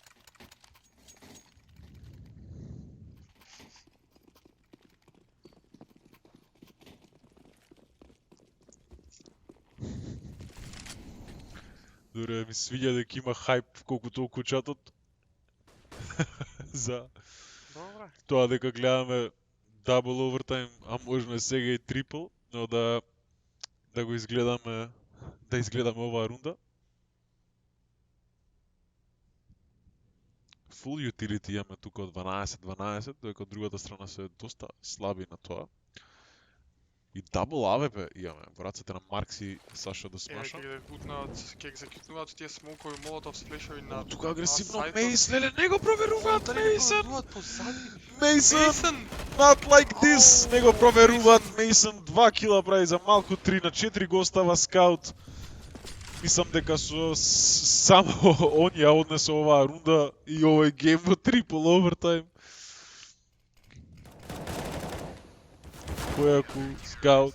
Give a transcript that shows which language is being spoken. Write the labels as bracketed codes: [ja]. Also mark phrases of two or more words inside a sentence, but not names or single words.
[mk] Дуре ми свиѓа дека има хајп колку толку чатот. За Добре. тоа дека гледаме [en] double overtime, [mk] а можеме сега и трипл, но да го изгледаме, да изгледаме оваа рунда. [en] Full utility [mk] имаме тука од 12-12, додека од другата страна се доста слаби на тоа. И [en] double AWP [mk] имаме во рацете на Маркс и Саша да смаша. Ќе ги закитнуваат тие смокови молотов с флешови на... Тука агресивно на сајтот. Мейс, леле, не го проверуваат Дали не Мейсен! проверуваат позади? Мейсен! Мейсен! [en] Not like this! [mk] Ау, Не го проверуваат Мейсен. Мейсен, 2 кила прави за малку 3 на 4 го остава скаут. Мислам дека само он ја однесе оваа рунда и овој гейм во [en] triple overtime. [mk] Којаку скаут.